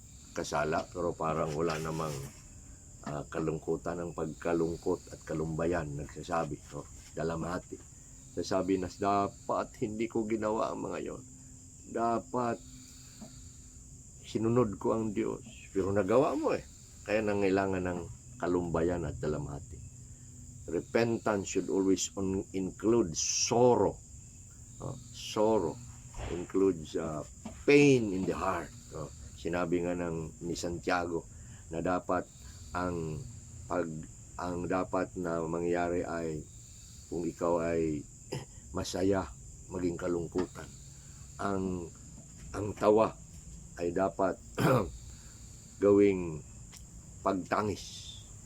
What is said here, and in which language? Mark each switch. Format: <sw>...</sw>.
<tl>Kasala, pero parang wala namang kalungkutan ng pagkalungkot at kalumbayan. Nagsasabi, dalamhati. Sasabi na dapat hindi ko ginawa ang mga yon. Dapat sinunod ko ang Diyos. Pero nagawa mo Kaya nangailangan ng kalumbayan at dalamhati.</tl> <en>Repentance should always include sorrow. Sorrow includes pain in the heart.</en> <tl>Sinabi nga ni Santiago na dapat ang dapat na mangyari ay kung ikaw ay masaya, maging kalungkutan. Ang tawa ay dapat gawing pagtangis.</tl>